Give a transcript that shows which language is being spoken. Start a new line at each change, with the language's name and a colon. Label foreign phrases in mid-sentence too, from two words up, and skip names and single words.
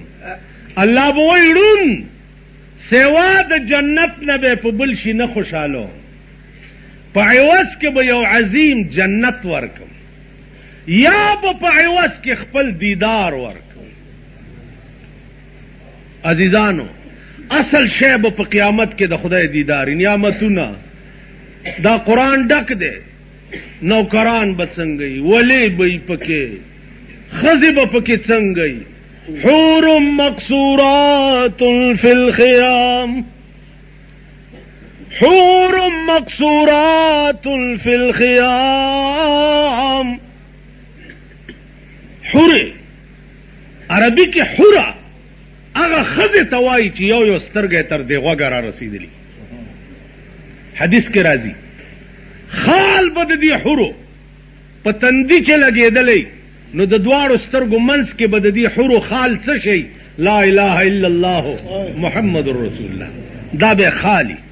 Pashto: الله به وایي ړوند سوا د جنت نه به په بل شي نه خوشحالو، په عوض کې به یو عظیم جنت ورکم، یا به په عوض کې خپل دیدار ورکم. عزیزانو اصل شی به په قیامت کې د خدای دیدار نعمتونه دا قرآن ډک دی نوکران به څنګه وي ولی به یې پکې ښځې به پکې څنګه وي
Arabic: حور مقصورات فی الخیام حور مقصورات فی الخیام
Pashto: حور عربی کې حورا هغه ښځې ته وایي چې یو یو سترګې تر دې غوږه را رسېدلي حدیث کې راځي خال به د دې حورو په تندي چې لګېدلی نو د دواړو سترګو منځ کې به د دې حورو خال څه شي
Arabic: لا اله الا الله محمد رسول الله
Pashto: دا به خالي